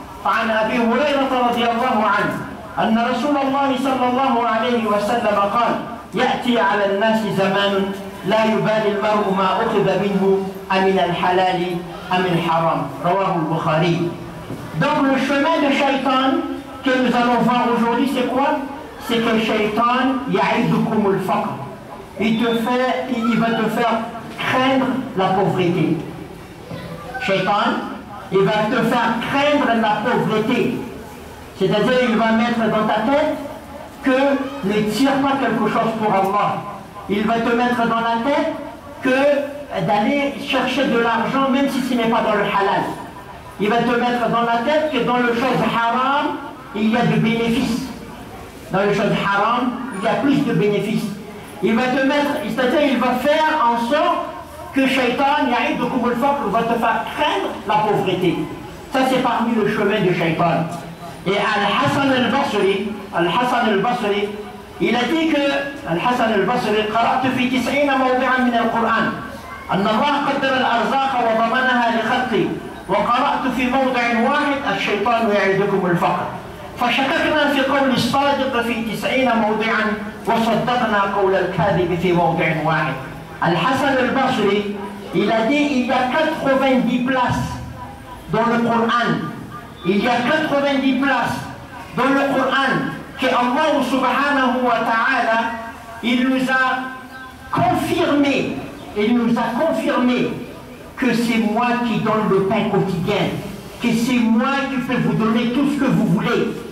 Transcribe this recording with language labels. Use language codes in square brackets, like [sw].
[ar] فعن أبي هريرة رضي الله عنه أن رسول الله صلى الله عليه وسلم قال: يأتي على الناس زمان لا يبالي المرء ما أخذ منه أمن الحلال أم الحرام. رواه البخاري. [fr] Donc le chemin de Shaitan que nous allons voir aujourd'hui, c'est quoi? C'est que Shaitan [ar] ya'idukum al-faqr. [fr] Il va te faire craindre la pauvreté. Shaitan, il va te faire craindre la pauvreté. C'est-à-dire, il va mettre dans ta tête que ne tire pas quelque chose pour Allah. Il va te mettre dans la tête que d'aller chercher de l'argent même si ce n'est pas dans le halal. Il va te mettre dans la tête que dans le chose haram, il y a de bénéfices. Dans le chose haram, il y a plus de bénéfices. Il va te mettre, c'est-à-dire il va faire en sorte que Shaitan, [ar] ya'idukum al-faqr, [fr] va te faire craindre la pauvreté. Ça c'est parmi le chemin de Shaitan. Et Al-Hassan al-Basri, il a dit que Al-Hassan al-Basri, [ar] قرأت في 90 موضعا من القرآن أن الله قدر الأرزاق وضمنها لخلقه وقرأت في موضع واحد الشيطان يعدكم الفقر فشككنا في قول الصادق في 90 موضعا وصدقنا قول الكاذب في موضع واحد. [fr] Al-Hassan al-Basri, il a dit il y a 90 places dans le Coran. Il y a 90 places dans le Coran que Allah subhanahu wa ta'ala, il nous a confirmé que c'est moi qui donne le pain quotidien, que c'est moi qui peux vous donner tout ce que vous voulez.